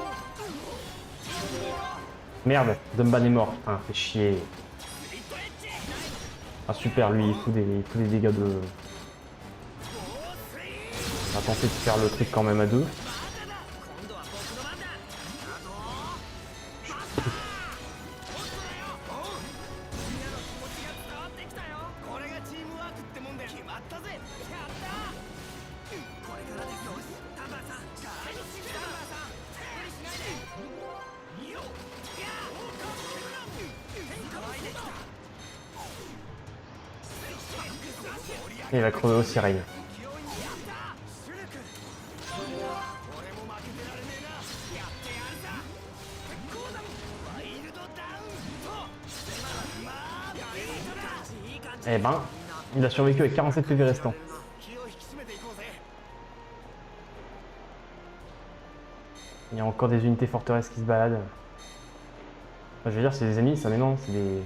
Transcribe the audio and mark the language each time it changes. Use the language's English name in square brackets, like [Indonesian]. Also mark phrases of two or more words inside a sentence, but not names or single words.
[French] Merde, Dumban est mort, putain, fait chier. Ah super, lui il fout des dégâts de... On va tenter de faire le truc quand même à deux. [Japanese] 今度は僕の番だ。あとみんなの気持ちが伝わってきたよ。これがチームワークってもんで決まったぜ。やったこれからですよ。タンバーさんタンバーさん無理しないで。よっやー変化はいできた。 [French] Et il va crever aussi Rain. [Japanese] 勢いにやったシュルク俺も負けてられねえな。やってやるさ。鉄鋼弾ワイルドダウンとまあいい感じ [French] Eh ben, il a survécu avec 47 PV restants. [Japanese] 気を引き締めていこうぜ。 [French] Il y a encore des unités forteresses qui se baladent. Enfin, je veux dire, c'est des ennemis, ça, mais non, c'est des...